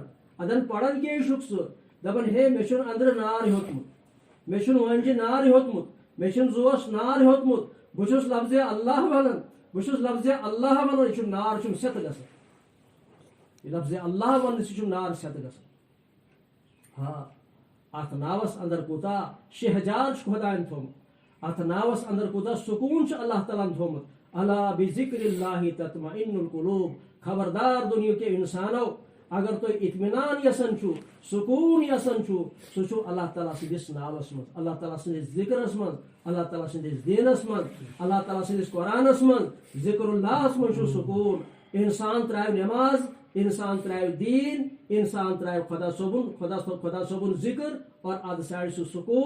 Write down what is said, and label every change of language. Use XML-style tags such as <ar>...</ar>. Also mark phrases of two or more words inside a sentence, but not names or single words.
<ks>ادن پران کیٛازِ چھُکھ ژٕ, دپان ہے مےٚ چھُنہٕ أنٛدرٕ نار ہیوٚتمُت, مےٚ چھُنہٕ وٲنجہِ نار ہیوٚتمُت, مےٚ چھُنہٕ زُوَس نار ہیوٚتمُت, بہٕ چھُس لفظِ اللہ ونان, بہٕ چھُس لفظِ اللہ ونان. یہِ چھُ نار چھُم سٮ۪تہٕ گژھان, یہِ لفظِ اللہ وننہٕ سۭتۍ چھُم نار سٮ۪تہٕ گژھان. اتھ ناوس اندر کوٗتاہ شہجار چھُ خۄدایَن تھوٚمُت, اتھ ناوس اندر کوٗتاہ سکوٗن چھُ اللہ تعالیٰ ہن تھوٚمُت.</ks> <ar>الا بذکر اللہ تطمئن القلوب.</ar> <ks>خبردار دُنیہکیو اِنسانو, اگر تُہۍ اطمینان یژھان چھُو, سکوٗن یژھان چھُو, سُہ چھُ اللہ تعالیٰ سٕنٛدِس ناوس منٛز, اللہ تعالیٰ سٕنٛدِس ذِکرس منٛز, اللہ تعالیٰ سٕنٛدِس دیٖنس منٛز, اللہ تعالیٰ سٕنٛدِس قرآنس منٛز. ذِکر اللہس منٛز چھُ سکوٗن. اِنسان ترٛاوِ نٮ۪ماز, اِنسان ترٛاوِ دیٖن, اِنسان ترٛاوِ خۄدا صٲبُن ذِکر, اور ادٕ ژھانڈِ سُہ سکوٗن.</ks>